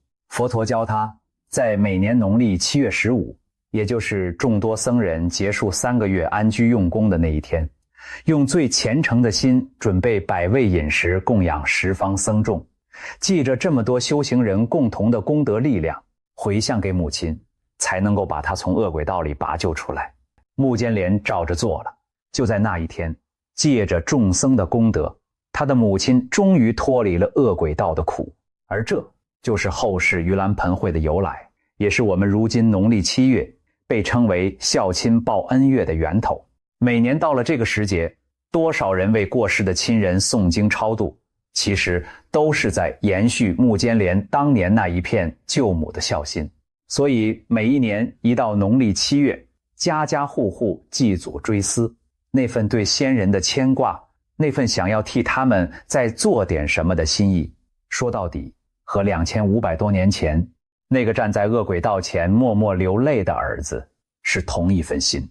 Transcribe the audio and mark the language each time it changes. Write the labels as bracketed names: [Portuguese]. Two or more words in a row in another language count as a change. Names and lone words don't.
[Chinese] 佛陀教他，在每年農曆7月15，也就是眾多僧人結束3個月安居用功的那一天，用最虔誠的心準備100味飲食供養十方僧眾，記着這麼多修行人共同的功德力量，回向給母親，才能夠把她從惡鬼道裡拔救出來。目犍連照着做了。就在那一天，借着眾僧的功德，他的母親終於脫離了惡鬼道的苦。而這就是後世盂蘭盆會的由來，也是我們如今農曆7月被稱為孝親報恩月的源頭。每年到了這個時節，多少人為過世的親人誦經超度，其實都是在延續目犍連當年那一片救母的孝心。所以每一年一到農曆7月，家家戶戶祭祖追思，那份對先人的牽掛，那份想要替他們再做點什麼的心意，說到底和2500多年前那個站在惡鬼道前默默流淚的兒子是同一份心。